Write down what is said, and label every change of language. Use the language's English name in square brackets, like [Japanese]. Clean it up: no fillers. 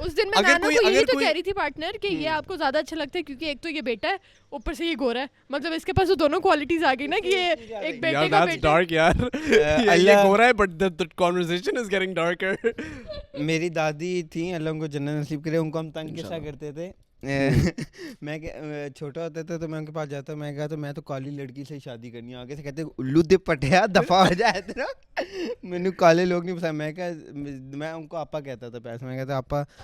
[Urdu] اس دن میں نانا کو یہی تو کہہ رہی تھی پارٹنر کہ یہ آپ کو زیادہ اچھا لگتا ہے کیونکہ ایک تو یہ بیٹا ہے, اوپر سے یہ گورا ہے. مطلب اس کے پاس وہ دونوں کوالٹیز آ گئی نا کہ یہ ایک بیٹے کا بیٹا. ڈارک یار, یہ گورا ہے [English] but the conversation is getting darker. [Urdu] میری دادی تھیں, اللہ ان کو جنت نصیب کرے, ان کو ہم تنگ کیسا کرتے تھے میں چھوٹا ہوتا تھا تو میں ان کے پاس جاتا, میں کہا تو میں تو کالی لڑکی سے شادی کرنی ہے. آگے سے کہتے [Punjabi] الو دے پٹیا [Urdu] دفعہ ہو جائے تیرا, مجھے کالے لوگ نہیں پسند. میں ان کو آپا کہتا تھا پیسے, میں کہتا آپا